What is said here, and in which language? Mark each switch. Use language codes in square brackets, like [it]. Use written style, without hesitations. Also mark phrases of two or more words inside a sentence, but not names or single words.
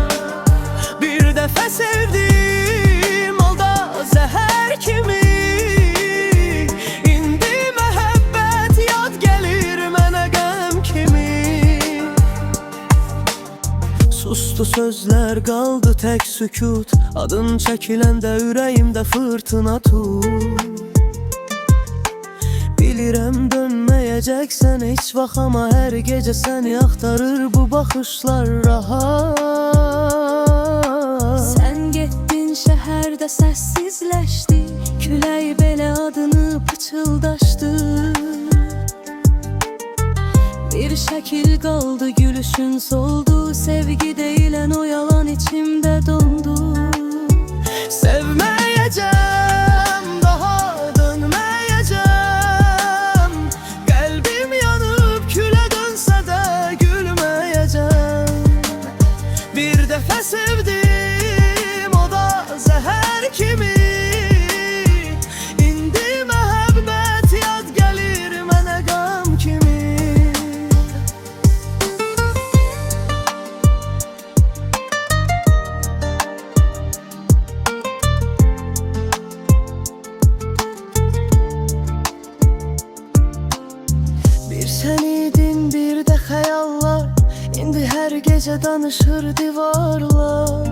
[az] Bir defa sevdim, o da zehir kimi. İndi mehabbet yad gelir mənə gəm kimi. [tr] Sustu sözler, kaldı tek sükut. [az] Adın çekiləndə ürəyimdə fırtına tut. Bilirəm dönməyəcəksən heç vaxt, ama hər gecə səni axtarır bu baxışlar rahat. Sen getdin şəhərdə səssizləşdi, külək belə adını pıçıldaşdı. Bir şəkil qaldı, gülüşün soldu, sevgi deyilən o yalan içimdə dondu. [tr] Sevmeyeceğim, daha dönmeyeceğim. Kalbim yanıp küle dönse de gülmeyeceğim. [az] Bir defa sevdim, o da zehir kimi. İndi mehabbet yad gelir mənə gam kimi. Sen idin, bir de xəyallar, indi hər gecə danışır divarlar.